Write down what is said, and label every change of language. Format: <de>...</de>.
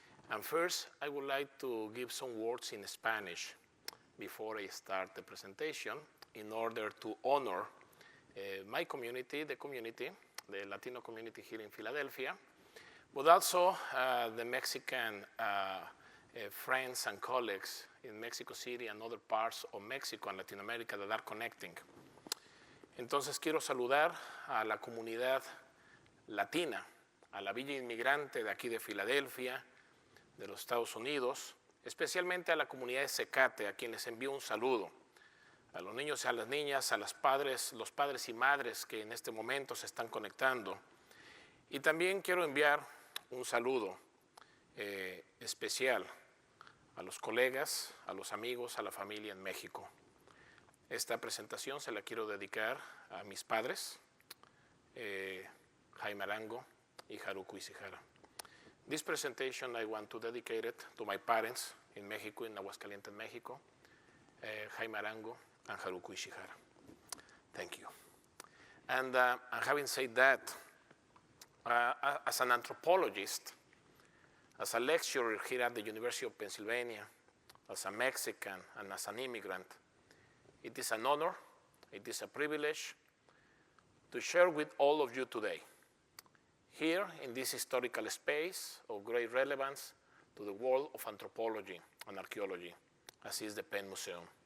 <en>And first, I would like to give some words in Spanish before I start the presentation in order to honor my community, the Latino community here in Philadelphia, but also the Mexican friends and colleagues in Mexico City and other parts of Mexico and Latin America that are connecting.</en> <es>Entonces quiero saludar a la comunidad latina, a la Villa Inmigrante de aquí de Filadelfia, de los Estados Unidos, especialmente a la comunidad de CCATE, a quienes envío un saludo, a los niños y a las niñas, a los padres y madres que en este momento se están conectando. Y también quiero enviar un saludo especial a los colegas, a los amigos, a la familia en México. Esta presentación se la quiero dedicar a mis padres, Jaime Arango y Haruko Ishihara.</es> <en>This presentation I want to dedicate it to my parents in Mexico, in Aguascalientes, Mexico, Jaime Arango and Haruko Ishihara. Thank you. And having said that, as an anthropologist, as a lecturer here at the University of Pennsylvania, as a Mexican and as an immigrant, it is an honor, it is a privilege to share with all of you today, here in this historical space of great relevance to the world of anthropology and archaeology, as is the Penn Museum.</en>